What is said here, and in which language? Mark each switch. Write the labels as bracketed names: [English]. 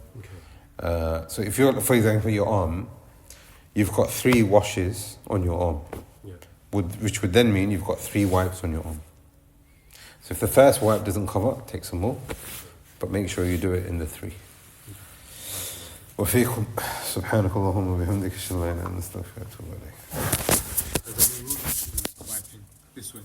[English] Okay. So if you're, for example, your arm, you've got 3 washes on your arm, Yeah. which would then mean you've got 3 wipes on your arm. So if the first wipe doesn't cover, take some more, but make sure you do it in the 3. [Arabic] وفيكم سبحانك اللهم وبحمدك اشهد ان لا اله الا انت استغفرك واتوب اليك. [English] Is there any rules to wiping this way?